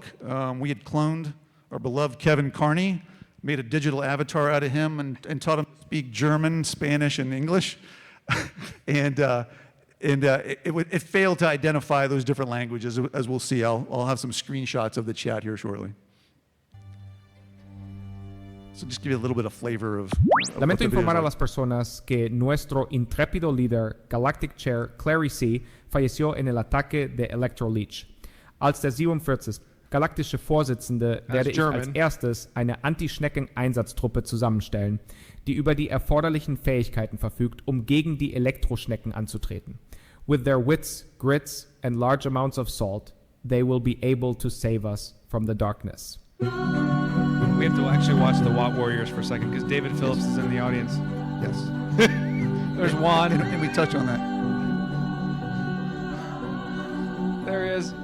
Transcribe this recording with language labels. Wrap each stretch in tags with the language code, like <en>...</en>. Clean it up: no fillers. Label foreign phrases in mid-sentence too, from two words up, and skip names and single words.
<en>We had cloned our beloved Kevin Carney, made a digital avatar out of him, and taught him to speak German, Spanish, and English. It failed to identify those different languages, as we'll see. I'll have some screenshots of the chat here shortly. So just give you a little bit of flavor of</en> <es>Lamento informar a las personas que nuestro intrépido líder, Galactic Chair Clary C., falleció en el ataque de Electroleech.</es> <de>Als der 47. galaktische Vorsitzende werde ich als erstes eine Anti-Schnecken-Einsatztruppe zusammenstellen, die über die erforderlichen Fähigkeiten verfügt, um gegen die Elektroschnecken anzutreten.</de> <en>With their wits, grits, and large amounts of salt, they will be able to save us from the darkness. We have to actually watch the Watt Warriors for a second, because David Phillips is in the audience. Yes. There's Juan. And we touch on that. There he is.</en>